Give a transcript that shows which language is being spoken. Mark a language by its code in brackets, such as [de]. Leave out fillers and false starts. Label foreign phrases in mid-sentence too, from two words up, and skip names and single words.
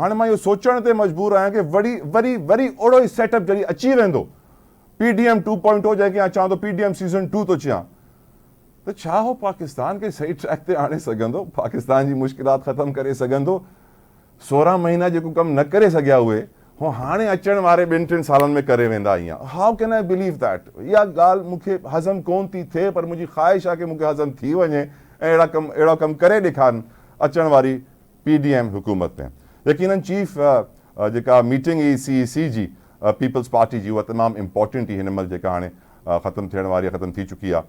[sd] हाणे मां इहो सोचण ते मजबूर आहियां कि वरी ओड़ो ई सेटअप जॾहिं अची वेंदो, पीडीएम 2.0 जंहिंखे चवां थो पीडीएम सीज़न 2 थो चयां, त छा हो पाकिस्तान खे सही ट्रैक ते आणे सघंदो, पाकिस्तान जी मुश्किलात ख़तमु करे सघंदो? 16 महीना जेको कमु न करे सघिया उहे हो हाणे अचण वारे 2-3 सालनि में करे वेंदा। [en] ईअं how can I believe that? [sd] इहा ॻाल्हि मूंखे हज़म कोन थी थिए, पर मुंहिंजी ख़्वाहिश आहे कि मूंखे हज़म थी वञे ऐं अहिड़ा कमु करे ॾेखारनि अचण वारी पीडीएम हुकूमत में। यकीनन चीफ जेका मीटिंग हुई सीईसी जी पीपल्स पार्टी जी, उहा तमामु इम्पॉर्टेंट हुई हिन महिल जेका हाणे ख़तमु थियण वारी ख़तमु थी चुकी आहे।